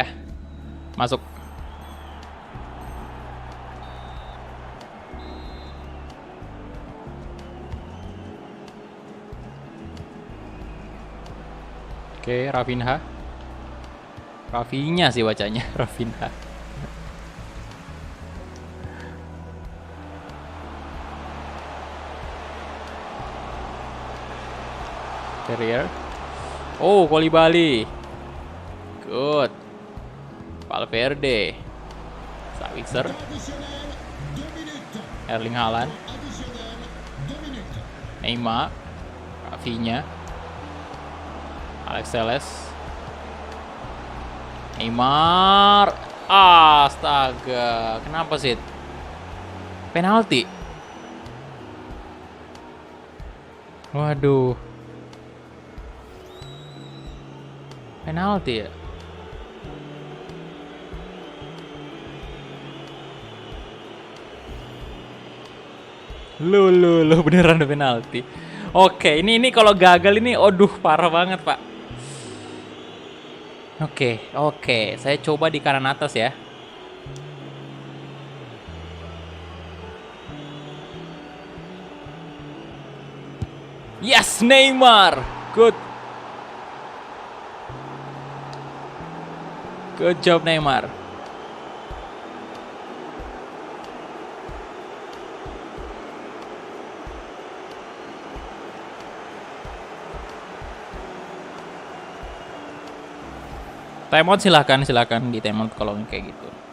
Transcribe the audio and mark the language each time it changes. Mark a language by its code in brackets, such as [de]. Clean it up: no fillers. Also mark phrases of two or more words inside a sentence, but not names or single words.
[id] Masuk. Oke, Rafinha. Rafinya sih bacanya, Rafinha. Terrier. Oh, Koulibaly. Good. Valverde. Sabitzer. [fr] Additionnel, 2 minutes. Erling Haaland. Additionnel, 2 minutes. Neymar. Rafinha. Alex Telles. Neymar. [id] Astaga. Kenapa sih? Penalti. Waduh. Penalti ya? Lu beneran ada penalti. Oke, ini kalau gagal ini, aduh parah banget, Pak. Oke, saya coba di kanan atas ya. Yes, Neymar. [en] Good job, Neymar. [id] Timeout silakan di timeout kalau kayak gitu.